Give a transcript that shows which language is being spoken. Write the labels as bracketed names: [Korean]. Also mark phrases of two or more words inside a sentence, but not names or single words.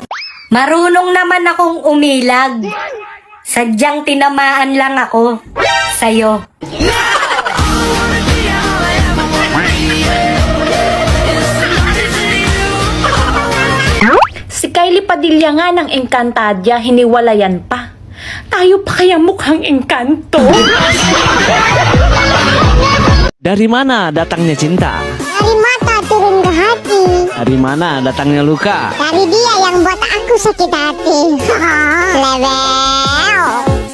[Filipino] Marunong naman akong umilag. Sadyang tinamaan lang ako sa'yo. Si Kylie Padilla nga ng Encantadia, hiniwalayan pa. Tayo pa kaya mukhang engkanto? [Malay] Dari mana datangnya cinta? Dari mata turun ke hati. Dari mana datangnya luka? Dari dia yang buat aku sakit hati. Level.